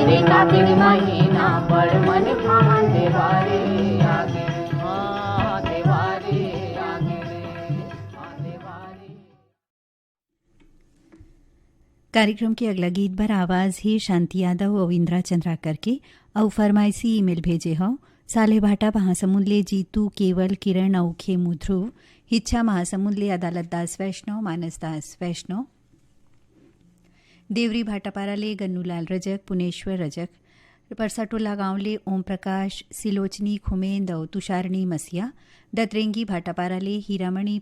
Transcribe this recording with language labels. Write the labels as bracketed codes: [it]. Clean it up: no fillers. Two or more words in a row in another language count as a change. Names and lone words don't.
[hne] ये कार्तिक महीना बड़ मन भावन देवारी आगे हाँ देवारी आगे रे हाँ देवारी। कार्यक्रम के अगला गीत पर आवाज ही शांति यादव और इंदिरा चंद्राकर के और फरमाइशी ईमेल भेजे हो साले भाटा महासमुंद ले जीतू केवल किरण औखे मुध्रुव हिच्छा महासमुंद ले अदालत दास वैष्णव मानस दास वैष्णव देवरी भाटापारा ले गन्नूलाल रजक पुनेश्वर रजक परसाटोला गांव ले ओम प्रकाश सिलोचनी खुमेंद और तुषारणी मसिया दतरेंगी भाटापारा ले हीरामणि